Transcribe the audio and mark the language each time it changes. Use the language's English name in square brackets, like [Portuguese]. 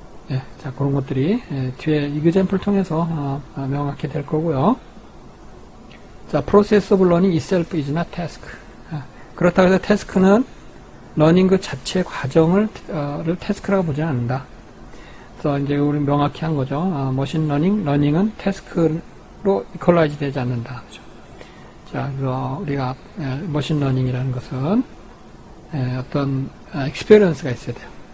[Korean] 예, 자, 그런 것들이 뒤에 이그젬플 통해서 명확히 될 거고요. [English] 자, process of learning itself is not task. [Korean] 그렇다고 해서 태스크는 러닝 그 자체 과정을 태스크라고 보지 않는다. 그래서 이제 우리 명확히 한 거죠. 머신 러닝은 태스크로 이퀄라이즈 되지 않는다. 그죠? 자, 그래서 우리가 머신 러닝이라는 것은 어떤 익스피리언스가 있어야 돼요.